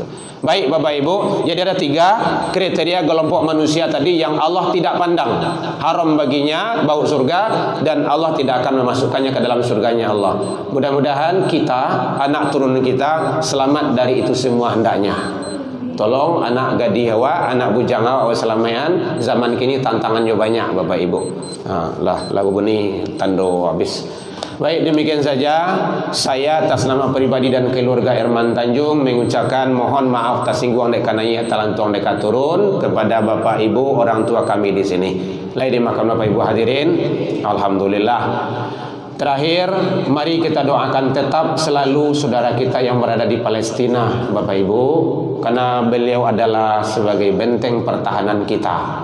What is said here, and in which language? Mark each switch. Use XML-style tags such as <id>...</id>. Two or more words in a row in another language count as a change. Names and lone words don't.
<id>Baik Bapak Ibu, jadi ada 3 kriteria kelompok manusia tadi yang Allah tidak pandang. Haram baginya bau surga dan Allah tidak akan memasukkannya ke dalam surganya Allah. Mudah-mudahan kita, anak turun kita selamat dari itu semua hendaknya.</id> <min>Tolong anak gadis awak, anak bujang awak selamayan.</min> <id>Zaman kini tantangannya banyak Bapak Ibu.</id> <min>Lah lagu ini tando habis.</min> <id>Baik, demikian saja saya atas nama pribadi dan keluarga Herman Tanjung mengucapkan mohon maaf tersinggung</id> <min>dek kanai talantuang dek turun</min> <id>kepada Bapak Ibu orang tua kami di sini.</id> <min>Lai dimakan Bapak Ibu hadirin.</min> <id>Alhamdulillah. Terakhir, mari kita doakan tetap selalu saudara kita yang berada di Palestina, Bapak Ibu, karena beliau adalah sebagai benteng pertahanan kita.</id>